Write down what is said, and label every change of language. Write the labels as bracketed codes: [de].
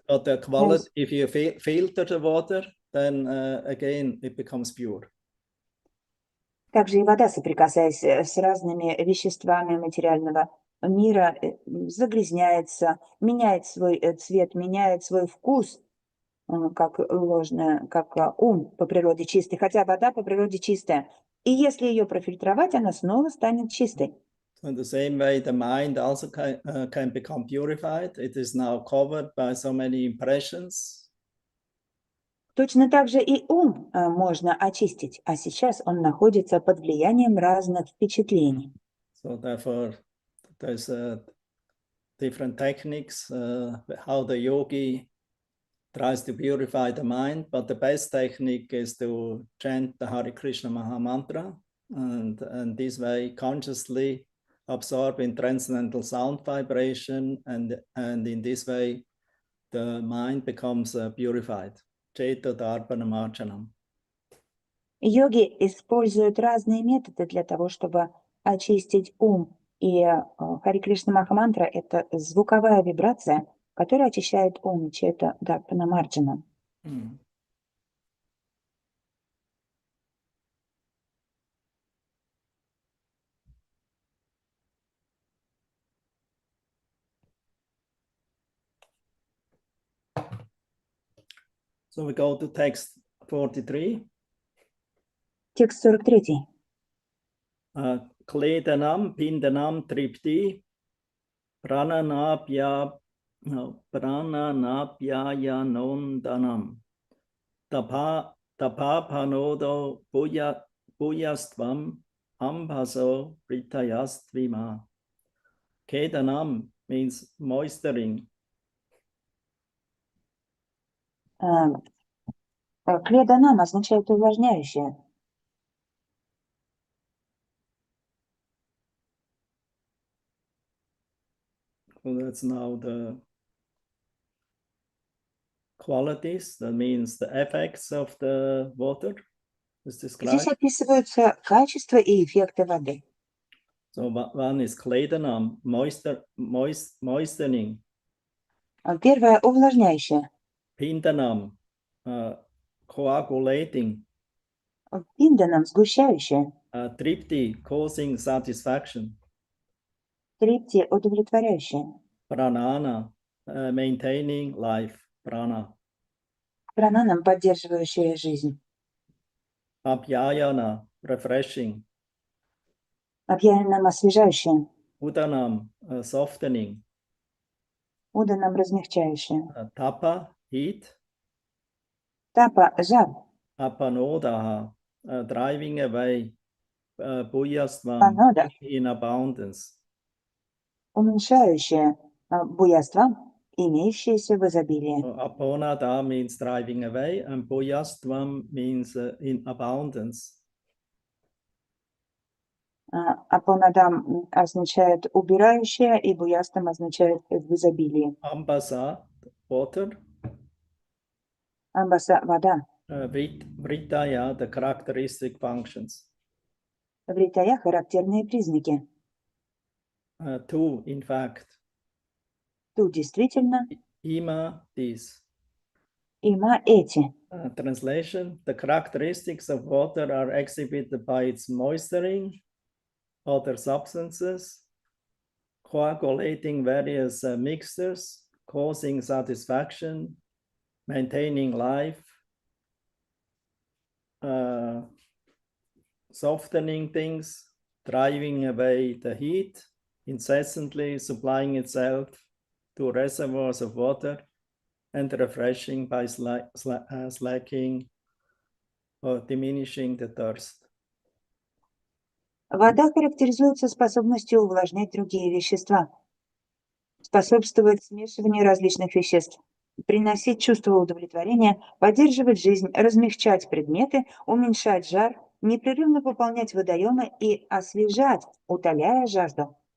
[en] But the quality, if you filter the water, then again it becomes pure. [ru] Также и вода, соприкасаясь с разными веществами материального мира, загрязняется, меняет свой цвет, меняет свой вкус, как ум по природе чистый, хотя вода по природе чистая. И если ее профильтровать, она снова станет чистой. [en] In the same way, the mind also can become purified. It is now covered by so many impressions. [ru] Точно так же и ум можно очистить, а сейчас он находится под влиянием разных впечатлений. [en] So therefore, there's different techniques how the yogi tries to purify the mind, but the best technique is to chant the Hare Krishna Maha Mantra, and this way consciously absorb in transcendental sound vibration, and in this way the mind becomes purified. [sa] Ceta Darpana Marjanam. [ru] Йоги используют разные методы для того, чтобы очистить ум. И Харе Кришна Махамантра — это звуковая вибрация, которая очищает ум, Чета Дарпана Марджана. [en] So we go to text 43. [ru] Текст 43. [sa] Kledanam pindanam tripti prananapyayanondanam tapapanodo buyastvam ambaso pritayastvima. [en] Kedanam means moistening. [ru] Кледанам означает увлажняющее. [en] So that's now the qualities, that means the effects of the water is described. [ru] Здесь описываются качества и эффекты воды. [en] So one is kledanam, moistening. [ru] Первое — увлажняющее. [en] Pindanam, coagulating. [ru] Пинданам — сгущающее. [en] Tripti, causing satisfaction. [ru] Трипти — удовлетворяющее. [en] Pranana, maintaining life. [sa] Prana. [ru] Прананам — поддерживающее жизнь. [en] Apyayana, refreshing. [ru] Апьянам — освежающее. [en] Udanam, softening. [ru] Уданам — размягчающее. [en] Tapa, heat. [ru] Тапа — жар. [en] Apanodaha, driving away. Buyastvam, [ru] Панода [en] in abundance. [ru] — уменьшающее буяство, имеющееся в изобилии. [en] Aponada means driving away, and buyastvam means in abundance. [ru] Апонадам означает убирающее, и буястам означает в изобилии. [en] Ambasa, water. [ru] Амбаса — вода. [en] Vritaya, the characteristic functions. [ru] Вритая — характерные признаки. [en] Two, in fact. [ru] Тут действительно. [en] Ima, this. [ru] Има — эти. [en] Translation: the characteristics of water are exhibited by its moistening, other substances, coagulating various mixtures, causing satisfaction, maintaining life, softening things, driving away the heat, incessantly supplying itself to reservoirs of water, and refreshing by slacking or diminishing the thirst. [ru] Вода характеризуется способностью увлажнять другие вещества, способствовать смешиванию различных веществ, приносить чувство удовлетворения, поддерживать жизнь, размягчать предметы, уменьшать жар, непрерывно пополнять водоемы и освежать, утоляя жажду.